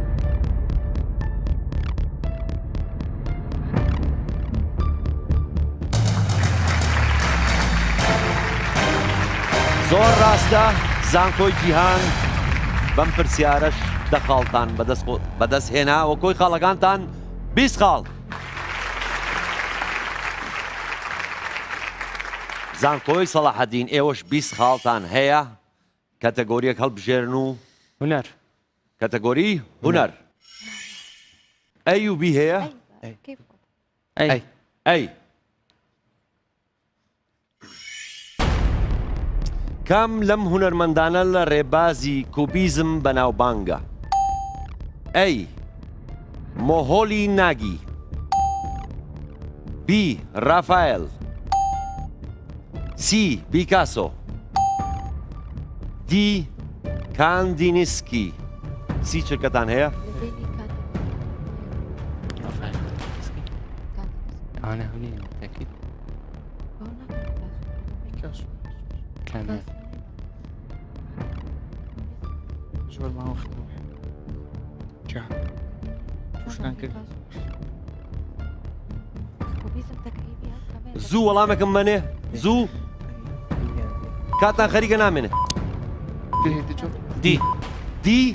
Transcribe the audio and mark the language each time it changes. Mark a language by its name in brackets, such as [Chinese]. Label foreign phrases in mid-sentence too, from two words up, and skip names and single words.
[Central Kurdish] زۆر ڕاستە زانکۆی جیهان بەم پرسیارەش دەخاڵتان بەدەست هێنا و کۆی خاڵەکانتان 20 خاڵ زانکۆی سەلاحەدین ئێوەش 20 خاڵتان هەیە کەتەگۆریەک هەڵبژێرن و هنر کەتەگۆری هونەر ئەی و بی هەیە [Arabic] كيف أي [Central Kurdish] ئەی کام لەم هونەرمەندانە لە ڕێبازی کوبیزم بەناوبانگە ئەی مۆهۆلی ناگی بی ڕافایل سی بیکاسۆ دی کاندینسکی سی چرکەتان هەیە؟ [Arabic] أنا هوني تأكيد كان [Central Kurdish] زۆر ماوە توشتان کرد زوو وەڵامێکم منێ زوو کاتان خەریکە نامێنێ دی دی